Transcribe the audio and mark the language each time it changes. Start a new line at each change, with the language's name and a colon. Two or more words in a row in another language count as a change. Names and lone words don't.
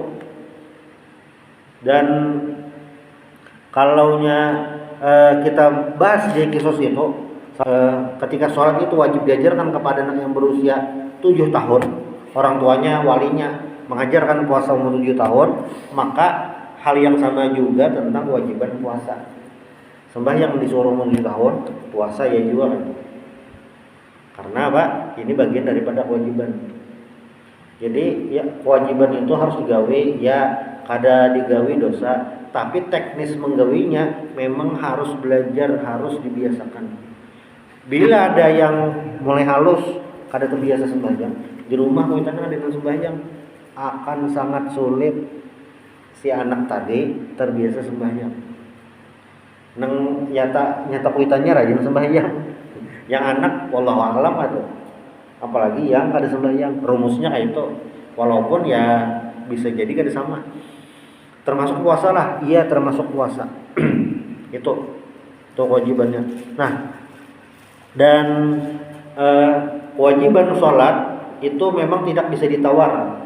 Indonesian: Dan kalaunya kita bahas di kisos itu, ketika sholat itu wajib diajarkan kepada anak yang berusia 7 tahun, orang tuanya walinya mengajarkan puasa umur 7 tahun, maka hal yang sama juga tentang kewajiban puasa. Sembahyang disuruh umur 7 tahun, puasa ya juga kan. Karena apa? Ini bagian daripada kewajiban.
Banjar: Jadi ya kewajiban itu harus digawe, ya kada digawe dosa, tapi teknis menggawinya memang harus belajar, harus dibiasakan. Bila ada yang mulai halus kada terbiasa sembahyang, di rumah kita ada yang sembahyang, akan sangat sulit si anak tadi terbiasa sembahyang. Nang nyata kuitannya rajin sembahyang. Yang anak
Arabic: والله أعلم
Banjar: atuh. Apalagi yang kada sembahyang, rumusnya kayak itu. Walaupun ya bisa jadi kada sama. Termasuk puasa lah, iya termasuk puasa.
Indonesian: Itu kewajibannya. Nah, dan kewajiban sholat itu memang tidak bisa ditawar.